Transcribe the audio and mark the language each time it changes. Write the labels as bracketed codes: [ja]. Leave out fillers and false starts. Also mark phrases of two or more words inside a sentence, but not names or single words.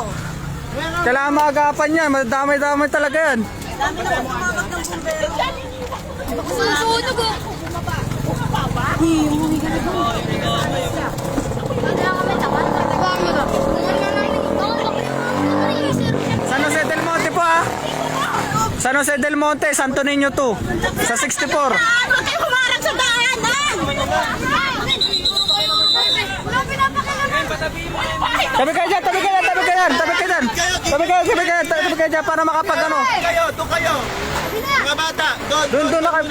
[tl] Kailangan maagapan yan, madami-dami talaga yan. Dami na tumawag ng bumbero. Susunog oh. San Jose del Monte po ha? San Jose del Monte, Santo Niño 2. Sa 64. Huwag kayo humarang sa daanan! Tabi kayo dyan, tabi kayo dyan, tabi kayo dyan, tabi kayo dyan. Tabi kayo dyan para makapag ano. Kayo, doon kayo. Mga bata, Doon na kayo.